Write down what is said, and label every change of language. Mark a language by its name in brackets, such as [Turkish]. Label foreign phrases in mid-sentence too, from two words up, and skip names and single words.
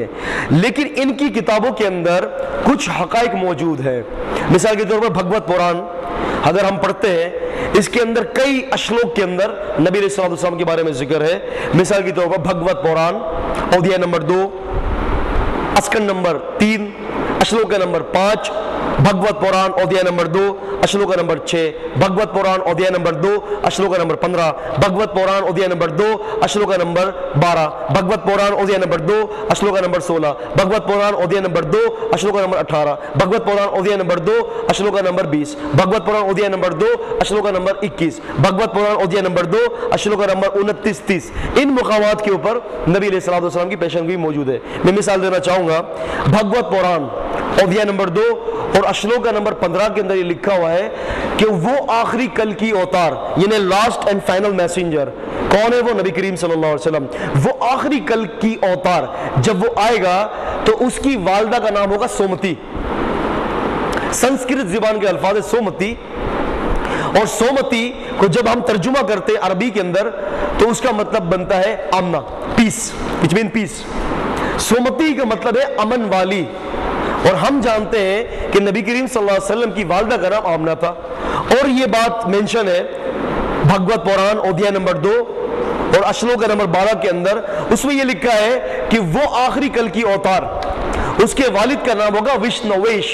[Urdu] لیکن ان کی کتابوں کے اندر کچھ حقائق موجود ہے. مثال کے طور پر بھگوت پوران اگر ہم پڑھتے ہیں، اس کے اندر کئی اشلوک کے اندر نبی علیہ السلام کے بارے میں ذکر ہے. مثال کے طور پر بھگوت پوران ادھیائے نمبر 2، اسکن نمبر 3، اشلوک نمبر 5، بھگوت پوران ادھیائے نمبر 2 اشلوک نمبر 6، بھگوت پوران ادھیائے نمبر 2 اشلوک نمبر 15، بھگوت پوران ادھیائے نمبر 2 اشلوک نمبر 12، بھگوت پوران ادھیائے نمبر 2 اشلوک نمبر 16، بھگوت پوران ادھیائے نمبر 2 اشلوک نمبر 18، بھگوت پوران ادھیائے نمبر 2 اشلوک نمبر 20، بھگوت پوران ادھیائے نمبر 2 اشلوک نمبر 21، بھگوت پوران ادھیائے نمبر 2 اشلوک نمبر 29 30. ان مقامات کے اوپر نبی علیہ السلام کی پیشن گوئی موجود ہے. میں مثال دینا چاہوں گا. بھگوت پوران ادھیائے نمبر 2 اور اشلوک نمبر 15 کے اندر یہ لکھا ہوا ہے کہ وہ آخری کل کی اوتار، یعنی [English] last and final messenger [Urdu] کون ہے؟ وہ نبی کریم صلی اللہ علیہ وسلم. وہ آخری کل کی اوتار جب وہ آئے گا تو اس کی والدہ کا نام ہوگا سومتی. سنسکرت زبان کے الفاظ ہے سومتی، اور سومتی کو جب ہم ترجمہ کرتے ہیں عربی کے اندر تو اس کا مطلب بنتا ہے آمنا، پیس، [English] which mean پیس. [Urdu] سومتی کا مطلب ہے امن والی. اور ہم جانتے ہیں کہ نبی کریم صلی اللہ علیہ وسلم کی والدہ کا نام آمنہ تھا. اور یہ بات مینشن ہے بھگوت پوران ادھیائے نمبر 2 اور اشلوک نمبر 12 کے اندر. اس میں یہ لکھا ہے کہ وہ آخری کل کی اوتار، اس کے والد کا نام ہوگا وشنویش.